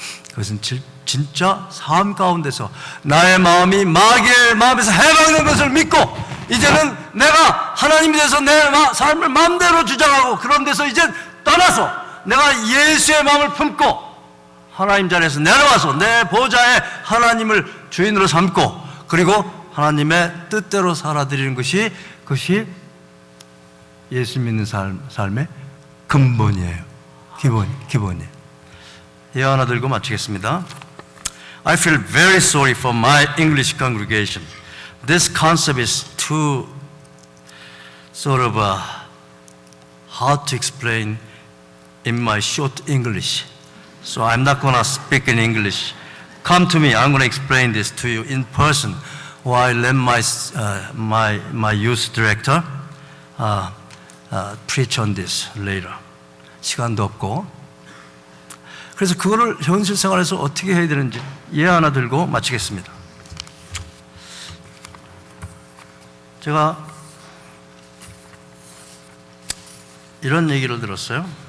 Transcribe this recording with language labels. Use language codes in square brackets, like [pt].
[ko] 그것은 진짜 삶 가운데서 나의 마음이 마귀의 마음에서 해방된 것을 믿고, 이제는 내가 하나님에 대해서 내 삶을 마음대로 주장하고, 그런 데서 이제 떠나서 내가 예수의 마음을 품고 하나님 자리에서 내려와서 내 보좌에 하나님을 주인으로 삼고, 그리고 하나님의 뜻대로 살아드리는 것이, 그것이 예수 믿는 삶의 근본이에요. 기본이에요. 예화 하나 들고 마치겠습니다. [en] I feel very sorry for my English congregation. This concept is too sort of hard to explain in my short English. So I'm not going to speak in English. Come to me. I'm going to explain this to you in person while let my youth director preach on this later. [ko] 시간도 없고. 그래서 그거를 현실 생활에서 어떻게 해야 되는지 예화 하나 들고 마치겠습니다. 제가 이런 얘기를 들었어요.